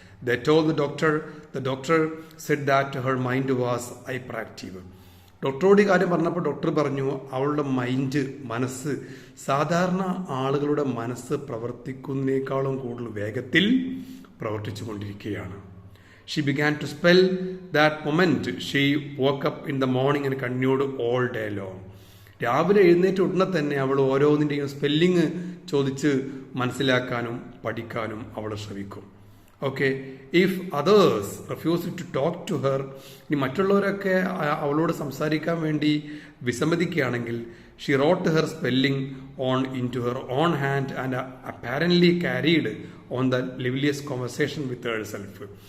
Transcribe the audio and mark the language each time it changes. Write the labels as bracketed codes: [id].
[en] They told the doctor said that her mind was hyper active. [ml] ഡോക്ടറോട് ഈ കാര്യം പറഞ്ഞപ്പോൾ ഡോക്ടർ പറഞ്ഞു അവളുടെ മനസ്സ് സാധാരണ ആളുകളുടെ മനസ്സ് പ്രവർത്തിക്കുന്നതിനേക്കാളും കൂടുതൽ വേഗത്തിൽ പ്രവർത്തിച്ചു കൊണ്ടിരിക്കുകയാണ്. [en] She began to spell that moment. She woke up in the morning and continued all day long. [ml] രാവിലെ എഴുന്നേറ്റ് ഉടനെ തന്നെ അവൾ ഓരോന്നിൻ്റെയും സ്പെല്ലിങ് ചോദിച്ച് മനസ്സിലാക്കാനും പഠിക്കാനും അവൾ ശ്രമിക്കും. [en] okay, if others refuse to talk to her, [ml] ഇനി മറ്റുള്ളവരൊക്കെ അവളോട് സംസാരിക്കാൻ വേണ്ടി വിസമ്മതിക്കുകയാണെങ്കിൽ [en] She wrote her spelling on in to her own hand and apparently carried on the liveliest conversation with her self.